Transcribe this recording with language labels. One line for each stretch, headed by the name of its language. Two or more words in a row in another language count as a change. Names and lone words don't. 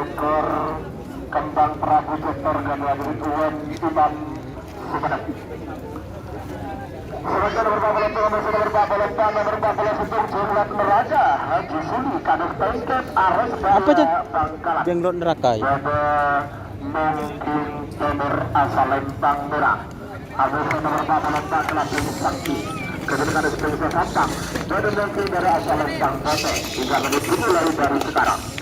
Indonesian: ekor Kembang Prabu Jektor dan Wadid Uwen Imam Sumenep. Selanjutnya nomor 44 nomor 40 Situng Jenglot Neraga Haji Suni Kades Tengket Ares Apa tuh? Bangkalan. Jenglot neraka ya? Pada mungkin Temir asal Lempang Merah. Anuso nomor 44 Kelabung Sakti. Kemudian Kades Pengsang Sampang. Pada mungkin dari asal Lempang Kote. 3 menit dimulai dari sekarang.